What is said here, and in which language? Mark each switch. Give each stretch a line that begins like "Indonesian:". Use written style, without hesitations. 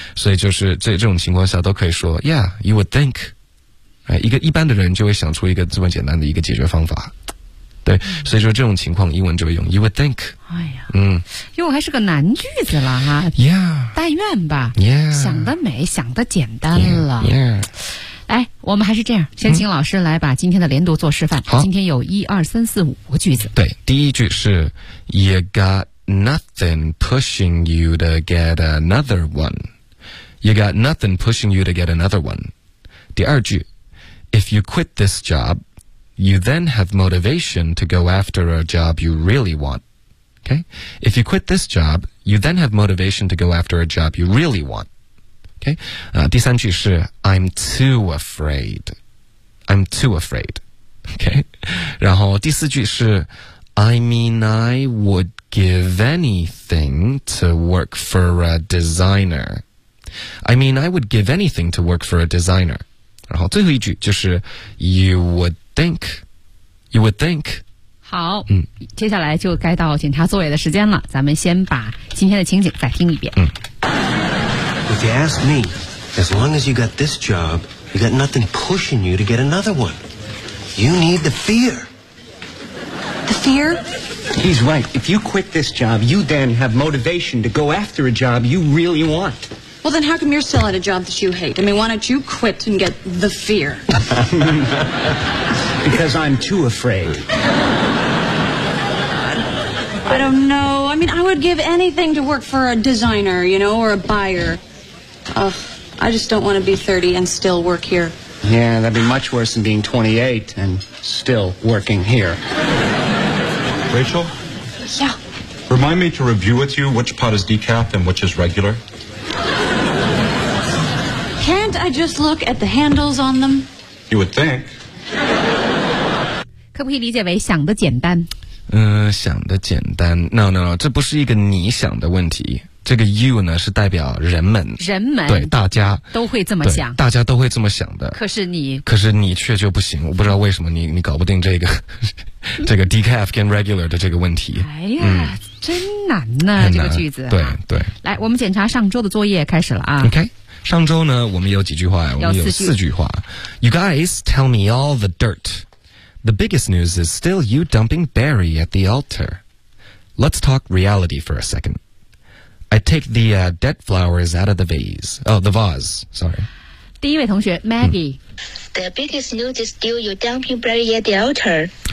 Chinese: 所以就是这种情况下都可以说 ,
English: Yeah, you would think,
Chinese: 哎，一个一般的人就会想出一个这么简单的一个解决方法，对，所以说这种情况英文就会用
English: you would think。
Chinese: 哎呀，因为还是个难句子了哈。
English: Yeah.
Chinese: 但愿吧。
English: Yeah.
Chinese: 想得美，想得简单了。
English: Yeah. Yeah.
Chinese: 哎，我们还是这样，先请老师来把今天的连读做示范。好，今天有一二三四五个句子。对，第一句是
English: You got nothing pushing you to get another one. You got nothing pushing you to get another one.
Chinese: 第二句
English: If you quit this job, you then have motivation to go after a job you really want. Okay? If you quit this job, you then have motivation to go after a job you really want. Okay?
Chinese: 第三句是
English: I'm too afraid. I'm too afraid. Okay?
Chinese: 然后第四句是
English: I mean, I would give anything to work for a designer. I mean, I would give anything to work for a designer.
Chinese: 然后最后一句就是
English: You would think. You would think.
Chinese: 好，接下来就该到检查座位的时间了，咱们先把今天的情景再听一遍。
English: If you ask me, as long as you got this job, you got nothing pushing you to get another one. You need the fear. The fear? He's right. If you quit this job, you then have motivation to go after a job you really want. Well, then how come you're still at a job that you hate? I mean, why don't you quit and get the fear? Because I'm too afraid. I don't know. I mean, I would give anything to work for a designer, you know, or a buyer. Ugh, I just don't want to be 30 and still work here. Yeah, that'd be much worse than being 28 and still working here. Rachel? Yeah? Remind me to review with you which pot is decaf and which is regular. Can't I just look at the handles on them? You would think.
Chinese: 可不可以理解为想得简单？想得简单。
English: No,
Chinese: 这不是一个你想的问题。这个 you 呢是代表人们，人们对大家都会这么想，大家都会这么想的。可是你却就不行，我不知道为什么你搞不定这个这个 decaf 跟 regular 的这个问题。哎呀，真难呐、这个句子。对，来，我们检查上周的作业开始了啊。
English: OK。
Chinese: 上周呢我们有几句话，我们有四句话。
English: You guys tell me all the dirt. The biggest news is still you dumping Barry at the altar. Let's talk reality for a second. I take the dead flowers out of the vase. Oh, the vase, sorry.
Chinese: 第一位同学 Maggie.
English: The biggest news is still you dumping Barry at the altar.